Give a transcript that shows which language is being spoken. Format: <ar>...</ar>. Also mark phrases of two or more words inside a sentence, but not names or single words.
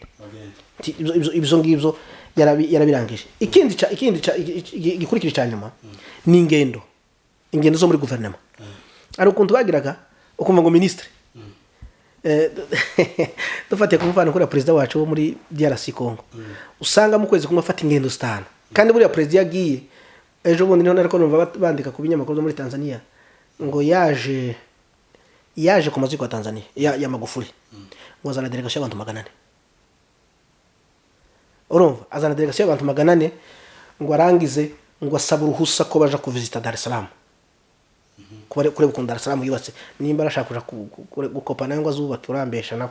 <rw>Ibyo ngibyo yarabirangije. Ikindi gikurikira cyanyuma ni ingendo zo muri guverinoma. Ari ukuntu bagiraga ukumva ngo ministre dufate kumfana kuri president wacu wo muri DRC Congo, usanga mu kwezi kumwe afata ingendo 5. Kandi buri president yagiye ejo bundi niho nariko numva bandika ku binyamakuru muri Tanzania ngo yaje ku maziko ya Tanzania ya Magufuli, ngo azana delegation y'abantu 400. Urumva azana delegation y'abantu 400 ngo arangize ngo asaba uruhusa ko baje kuvisita Dar es Salaam, kureba ukuntu Dar es Salaam yubatse, nimba arashaka kuja gukopana ngo azubaka urambesha nabo.</rw>